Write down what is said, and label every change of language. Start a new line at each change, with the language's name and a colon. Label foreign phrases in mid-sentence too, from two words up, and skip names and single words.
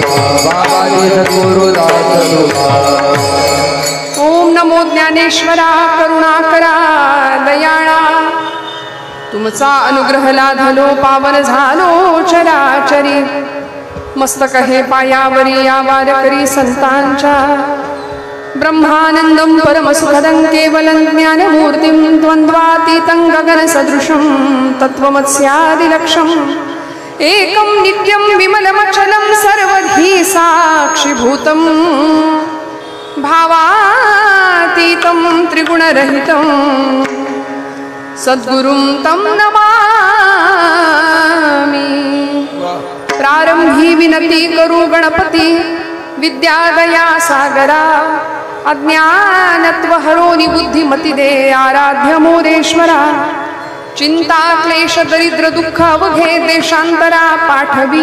Marathi: बाबाजी सद्गुरुदास तुकाराम. ओम नमो ज्ञानेश्वरा करुणाकरा दयाळा. तुमचा अनुग्रह लाधलो पावन झालो चराचरी. मस्तक हे पायावरी या वारकरी संतांच्या.
Sanskrit: ब्रह्मानंदं परमसुखदं केवलं ज्ञानमूर्तिं द्वन्द्वातीतं गगनसदृशं तत्त्वमस्यादिलक्ष्यम्. एकं नित्यं विमलमचलं सर्वधी साक्षिभूतं. भावातीतं त्रिगुणरहितं सद्गुरुं तं नमामि.
Marathi: प्रारंभी विनती करू गणपती विद्यादया सागरा. अज्ञानत्व हरोनि बुद्धिमती दे आराध्य मोरेश्वरा. चिंता क्लेश दरिद्र दुःख अवघे देशांतरा पाठवी.